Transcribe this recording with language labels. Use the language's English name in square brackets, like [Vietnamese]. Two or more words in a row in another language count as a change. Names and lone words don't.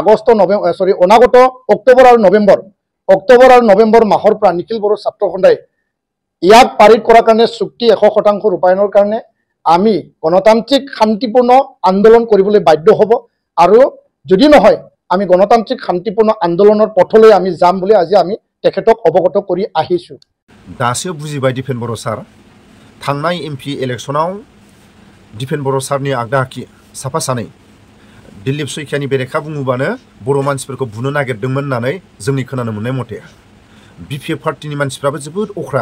[Assamese] অনাগত অক্টোবৰ আৰু নৱেম্বৰ মাহৰ পৰা নিখিল বড়ো ছাত্ৰ খণ্ডাই ইয়াক পাৰিত কৰাৰ কাৰণে চুক্তি 100% ৰূপায়ণৰ কাৰণে আমি গণতান্ত্ৰিক শান্তিপূৰ্ণ আন্দোলন কৰিবলৈ বাধ্য হ'ব আৰু যদি নহয় আমি গণতান্ত্ৰিক শান্তিপূৰ্ণ আন্দোলনৰ পথলৈ আমি যাম বুলি আজি আমি তেখেতক অৱগত কৰি আহিছো [Bodo] दासो बुजिबाय दिपेन बर' सार थांनाय MP इलेक्शनाव दिपेन बर' सारनि आगदा आखि साफा सानै दिलीप सैखियानि बेरेखा बुङोबानो बर' मानसिफोरखौ बुनो नागिरदोंमोन होननानै जोंनि खोनानो मोननाय मथे BPF पार्टीनि मानसिफ्राबो जोबोद अख्रा